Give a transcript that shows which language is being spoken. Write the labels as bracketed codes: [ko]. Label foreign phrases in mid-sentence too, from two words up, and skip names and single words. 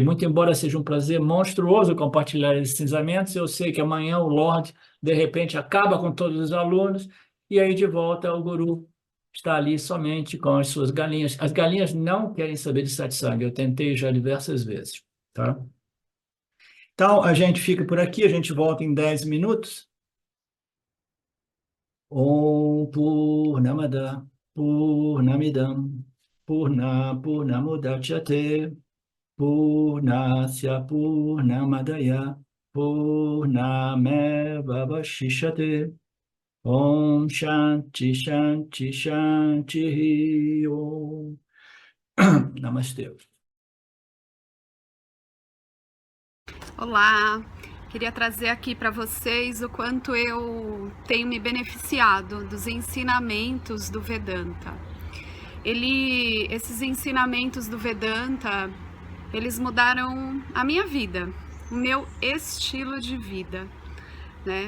[pt] Muito embora seja um prazer monstruoso compartilhar esses ensinamentos, eu sei que amanhã o Lorde, de repente, acaba com todos os alunos, e aí de volta o guru está ali somente com as suas galinhas. As galinhas não querem saber de satsang, eu tentei já diversas vezes, tá? Então, a gente fica por aqui, a gente volta em 10 minutos. [sa] Om Purnamada Purnamidam Purnamudachyate Purnasya Purnamadaya Purnameva Vashishyate Om Shanti Shanti Shanti Om Namastê. [pt] Olá, queria trazer aqui para vocês o quanto eu tenho me beneficiado dos ensinamentos do Vedanta. Esses ensinamentos do Vedanta, eles mudaram a minha vida, o meu estilo de vida, né?